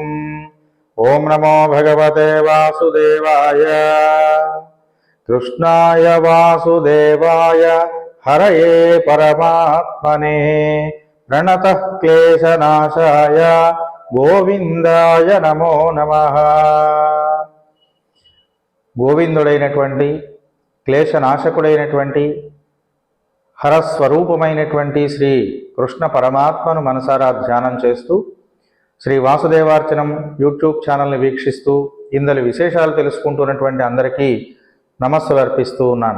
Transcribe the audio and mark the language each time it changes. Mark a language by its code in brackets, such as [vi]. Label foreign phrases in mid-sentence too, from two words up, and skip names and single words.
[sa] ओं नमो भगवते वासुदेवाय कृष्णाय वासुदेवाय हरये परमात्मने प्रणतः क्लेशनाशाय गोविंदाय नमो नमः। [te] గోవిందుడైనటువంటి క్లేశనాశకుడైనటువంటి హరస్వరూపమైనటువంటి శ్రీ కృష్ణ పరమాత్మను మనసారా ధ్యానం చేస్తూ శ్రీ వాసుదేవార్చనం యూట్యూబ్ ఛానల్ని వీక్షిస్తూ ఇందలి విశేషాలు తెలుసుకుంటున్నటువంటి అందరికీ నమస్సులు అర్పిస్తూ ఉన్నాను.